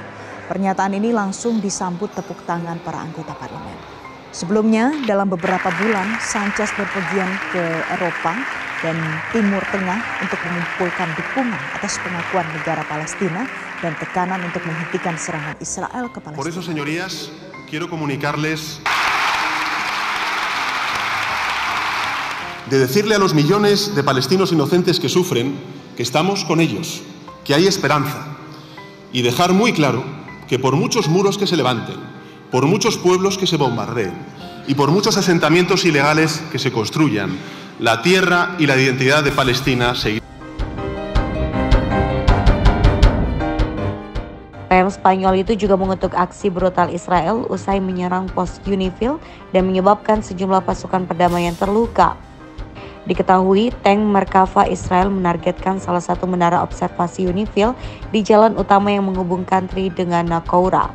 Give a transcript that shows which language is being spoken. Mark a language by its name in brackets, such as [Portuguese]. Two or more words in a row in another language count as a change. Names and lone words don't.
[Indonesian] Pernyataan ini langsung disambut tepuk tangan para anggota parlemen. Sebelumnya, dalam beberapa bulan, Sánchez berpergian ke Eropa dan Timur Tengah untuk mengumpulkan dukungan atas pengakuan negara Palestina dan tekanan untuk menghentikan serangan Israel ke Palestina. [Spanish] Por eso, señorías, quiero comunicarles de decirle a los millones de palestinos inocentes que sufren que estamos con ellos, que hay esperanza, y dejar muy claro que por muchos muros que se levanten, por muchos pueblos que se bombardeen y por muchos asentamientos ilegales que se construyan, la tierra y la identidad de Palestina seguirán. [Indonesian] PM Spanyol itu juga mengutuk aksi brutal Israel usai menyerang pos UNIFIL dan menyebabkan sejumlah pasukan perdamaian terluka. Diketahui, tank Merkava Israel menargetkan salah satu menara observasi UNIFIL di jalan utama yang menghubungkan Tri dengan Nakoura.